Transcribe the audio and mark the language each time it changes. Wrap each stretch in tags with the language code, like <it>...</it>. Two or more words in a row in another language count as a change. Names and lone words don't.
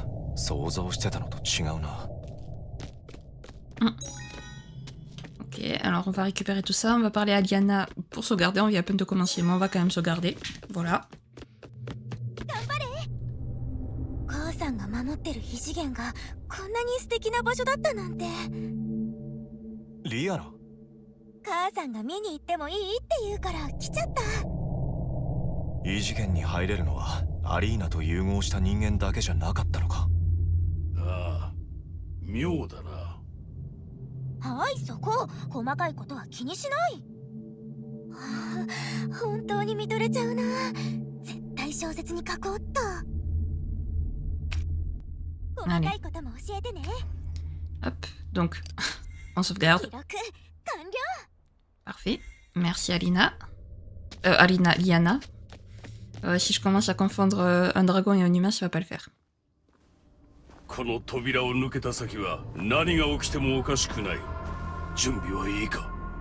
<ja>想像してたのと違うな。</ja> <fr>Ok, alors on va récupérer tout ça, on va parler à Liana pour sauvegarder, on vient à peine de commencer, mais on va quand même sauvegarder. Voilà. Liana?</fr> <ja>母さんが見に行ってもいいって言うから来ちゃった。異次元に入れるのはアリーナと融合した人間だけじゃなかったのか。ああ、妙だな。はい、そこ。細かいことは気にしない。本当に見とれちゃうな。絶対小説に書こうっと。細かいことも教えてね。</ja> <fr>Hop, donc on sauvegarde.</fr> <ja>記録完了。</ja> <fr>Parfait. Merci Liana. Si je commence à confondre un dragon et un humain, ça va pas le faire.</fr> <ja>この扉を抜けた先は何が起きてもおかしくない。準備はいいか。</ja>